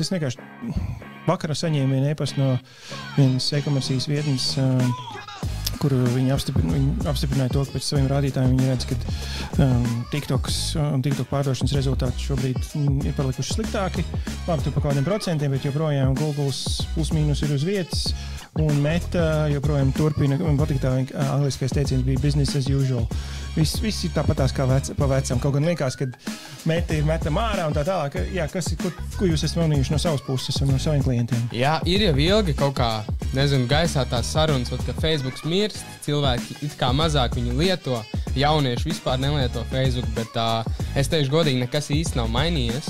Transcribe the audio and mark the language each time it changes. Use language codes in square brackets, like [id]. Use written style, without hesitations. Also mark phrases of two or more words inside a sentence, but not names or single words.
[lv] Es vienkārši vakarā saņēmu vienu e-pastu no vienas e-komercijas vietnes, kur viņi apstiprināja to, ka pēc saviem rādītājiem viņi redz, ka TikTok pārdošanas rezultāti šobrīd ir palikuši sliktāki. Labi, tu pa kādiem procentiem, bet joprojām Googles plus-mínus ir uz vietas. Un Meta joprojām turpina, man patīk tā angliskais teiciens bija [en] business as usual. [lv] Viss ir tāpatās kā pa vecam. Kaut gan liekas, ka Meta ir metam ārā un tā tālāk. Jā, ko jūs esat manījuši no savas puses un no saviem klientiem? Jā, ir jau ilgi kaut kā, gaisā tās sarunas, ka Facebooks mirst, cilvēki it kā mazāk viņu lieto, jaunieši vispār nelieto Facebook, bet es teikšu godīgi, nekas īsti nav mainījies.